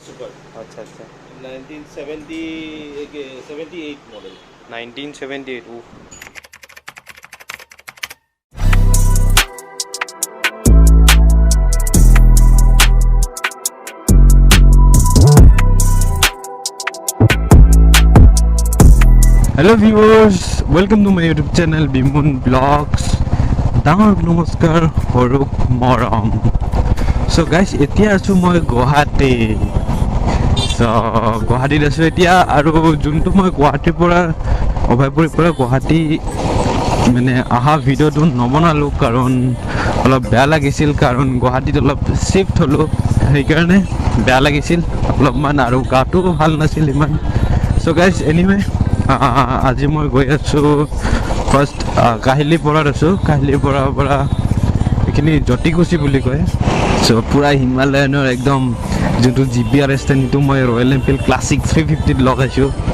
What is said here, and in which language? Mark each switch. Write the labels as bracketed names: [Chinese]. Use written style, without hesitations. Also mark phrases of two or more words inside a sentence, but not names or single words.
[Assamese] কয় আচ্ছা আচ্ছা 1978 মডেল [English] 1978 উফ Hello viewers, welcome to my YouTube channel Bimun Vlogs. [Assamese] ডাঙৰ নমস্কাৰ, সৰুক মৰম. [English] So guys, [Assamese] এতিয়া আছোঁ মই গুৱাহাটী. ছো গুৱাহাটী আছোঁ এতিয়া আৰু যিটো মই গুৱাহাটী পৰা অভয়পুৰী পৰা গুৱাহাটী মানে অহা ভিডিঅ'টো নবনালো কারণ অলপ বেয়া লাগিছিল কারণ গুৱাহাটীত অলপ শিফট হলো সেই কাৰণে বেয়া লাগিছিল অলপমান আৰু গাটো ভাল নাছিল ইমান [English] so guys anyway [Assamese] আজি মই গৈ আছো ফার্স্ট কাহিলি পৰাত আছো কাহিলি পৰা এখিনি জটিকুছি বুলি কয় সো পুৰা হিমালয়ানৰ একদম যোনটো জিপিআর ষ্টেণ্ডটো মই ৰয়েল এনফিল্ড ক্লাছিক 350 লগাইছো